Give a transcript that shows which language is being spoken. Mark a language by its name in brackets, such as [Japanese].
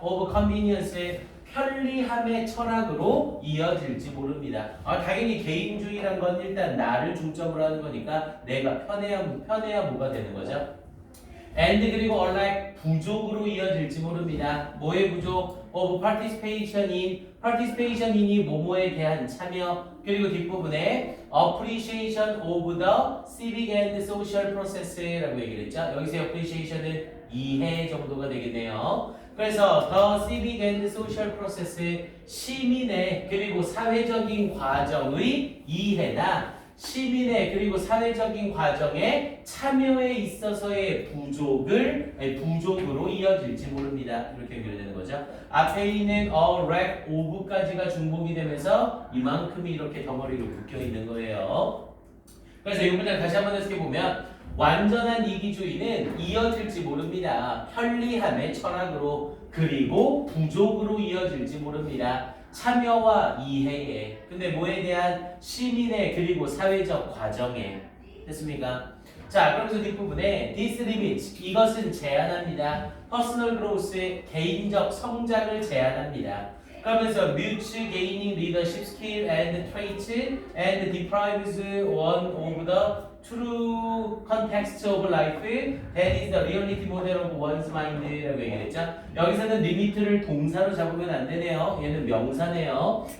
[English] of convenience, [Korean] 편리함의 철학으로 이어질지 모릅니다. 당연히 개인주의란 건 일단 나를 중점으로 하는 거니까 내가 편해야 뭐가 되는 거죠? and 그리고 unlike 부족으로 이어질지 모릅니다. 뭐의 부족? [English] of participation in이 [Korean] 뭐뭐에 대한 참여 그리고 뒷부분에 [English] appreciation of the civic and social process라고 얘기를 했죠. [Korean] 여기서 appreciation은 이해 정도가 되겠네요. 그래서 [English] the civic and social process [Korean] 시민의 그리고 사회적인 과정의 이해나 시민의 그리고 사회적인 과정에 참여에 있어서의 부족으로 이어질지 모릅니다. 이렇게 연결되는 거죠. 앞에 있는 [English] a lack of [Korean] 까지가 중복이 되면서 이만큼이 이렇게 덩어리로 묶여 있는 거예요. 그래서 이 문장 다시 한번 해석해 보면 완전한 이기주의는 이어질지 모릅니다. 편리함의 철학으로 그리고 부족으로 이어질지 모릅니다. 참여와 이해에 근데 뭐에 대한 시민의 그리고 사회적 과정에 됐습니까? 자 그러면서 뒷부분에 [English] this limits [Korean] 이것은 제한합니다. [English] personal growth [Korean] 의 개인적 성장을 제한합니다. 그러면서 [English] mutual gaining leadership skill and traits and deprives one of the true context of life that is the reality model of one's mind라고 얘기했죠. [Korean] 여기서는 리미트를 동사로 잡으면 안 되네요. 얘는 명사네요.